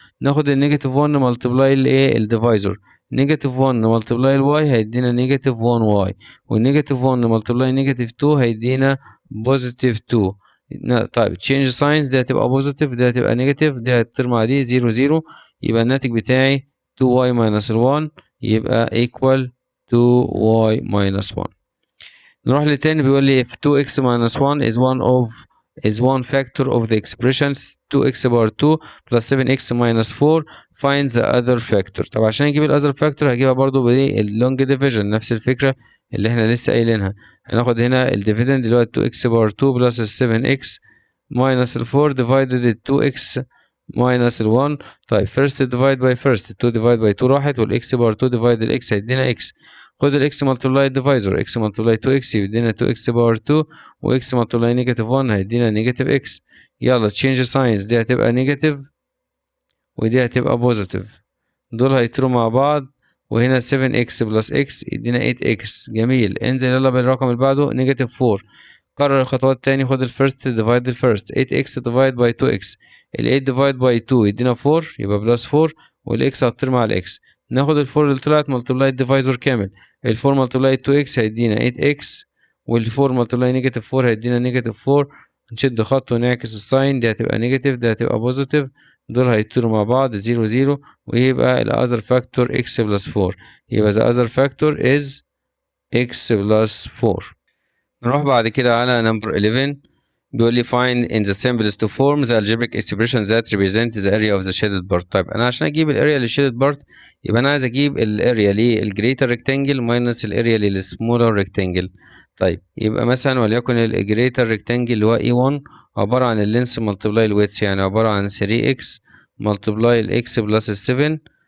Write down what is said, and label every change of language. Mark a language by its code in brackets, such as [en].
[ar] ناخد النيجاتيف 1 ملتبلاي الايه الديفايزر، نيجاتيف 1 ملتبلاي الواي هيدينا نيجاتيف 1y والنيجاتيف 1 ملتبلاي نيجاتيف 2 هيدينا بوزيتيف 2. طيب تشينج ساينز، دي هتبقى بوزيتيف دي هتبقى نيجاتيف، دي هتطير مع دي 0 0، يبقى الناتج بتاعي 2y minus 1 يبقى equal 2y minus 1. [en] نروح للتاني بيقول لي if 2x minus 1 is one factor of the expressions 2x power 2 plus 7x minus 4 find the other factor. [ar] طب عشان اجيب ال other factor هجيبها برضو باللونج division، نفس الفكرة اللي احنا لسه قايلينها. هناخد هنا الديفيدند اللي هو 2x power 2 plus 7x minus 4 divided 2x minus 1. طيب first divide by first 2 divide by 2 راحت والاكس باور 2 divide الاكس هيدينا اكس. خد الاكس ملتبلاي الديفايزر اكس ملتبلاي 2x يدينا 2x باور 2 واكس ملتبلاي نيجاتيف 1 هيدينا نيجاتيف اكس. يلا تشينج ساينز، دي هتبقى نيجاتيف ودي هتبقى بوزيتيف، دول هيطيروا مع بعض وهنا 7x بلس x يدينا 8x. جميل، انزل يلا بالرقم اللي بعده نيجاتيف 4. كرر الخطوات تاني، خد الفيرست ديفايد الفيرست 8x ديفايد باي 2x، ال 8 ديفايد باي 2 يدينا 4 يبقى بلس 4 والاكس هتطير مع الاكس. ناخد ال 4 اللي طلعت ملتبلاي الديفايزر كامل، ال 4 ملتبلاي 2x هيدينا 8x وال 4 ملتبلاي نيجاتيف 4 هيدينا نيجاتيف 4. نشد خط ونعكس الساين، دي هتبقى نيجاتيف دي هتبقى بوزيتيف، دول هيطيروا مع بعض 0 0 ويبقى ال other factor x plus 4. [en] يبقى the other factor is x plus 4. نروح بعد كده على number 11 بيقول لي find in the simplest form the algebraic expression that represent the area of the shaded part. [ar] طيب انا عشان اجيب الاريا لل shaded part يبقى انا عايز اجيب الاريا لل greater rectangle minus الاريا لل smaller rectangle. طيب يبقى مثلا وليكن ال greater rectangle اللي هو E1 عبارة عن اللينس ملتبلاي الويدث، يعني عبارة عن 3x ملتبلاي الاكس بلس 7.